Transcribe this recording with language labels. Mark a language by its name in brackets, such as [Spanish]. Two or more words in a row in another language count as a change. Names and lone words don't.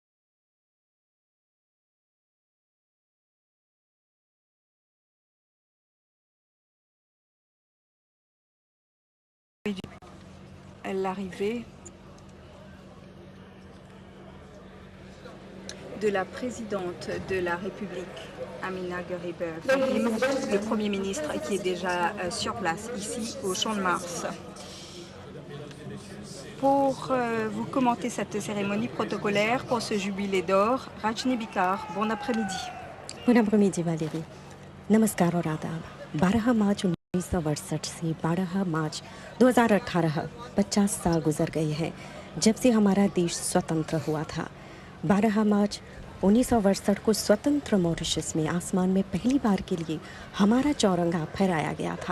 [French] de l'arrivée de la présidente de la République, Amina Ghoriba Fahim, le Premier ministre qui est déjà sur place ici au Champ de Mars. Pour vous commenter cette cérémonie protocolaire pour ce jubilé d'or, Rajni Bikar, bon après-midi. Bon après-midi Valérie. [Hindi] नमस्कार और आदाब। 12 मार्च 1968 से 12 मार्च 2018 50 साल गुजर गए हैं जब से हमारा देश स्वतंत्र हुआ था। 12 मार्च 1968 को स्वतंत्र मॉरिशस में आसमान में पहली बार के लिए हमारा चौरंगा फहराया गया था।